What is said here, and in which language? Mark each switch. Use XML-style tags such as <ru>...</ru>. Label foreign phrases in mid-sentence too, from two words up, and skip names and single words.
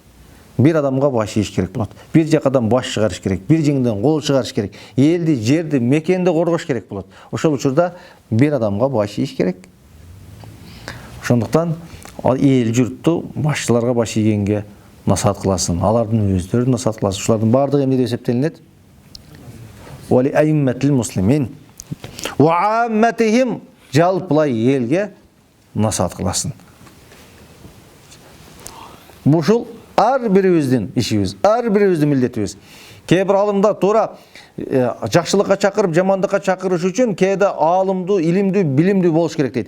<ky>Бир адамга баш ийиш керек болот. Бир жакадан баш чыгарыш керек, бир жеңден кол чыгарыш керек. Элди, жерди, мекенди коргош керек болот. Ошол учурда бир адамга баш ийиш керек. Ошондуктан эл журтту башчыларга баш ийгенге насаат кыласың. Алардын өздөрүн насаат кыласың. Ушулардын баардыгы эмне деп эсептелинет?</ky> <ar>ولأئمة المسلمين وعامتهم,</ar> <ky>жалпылай элге насаат кыласың. Бушул ар бирибиздин ишибиз, ар бирибиздин милдетибиз. Кээ бир аалымдар туура жакшылыкка чакырып, жамандыкка чакырыш үчүн кээде аалымдуу, илимдүү, билимдүү болуш керек дейт.</ky>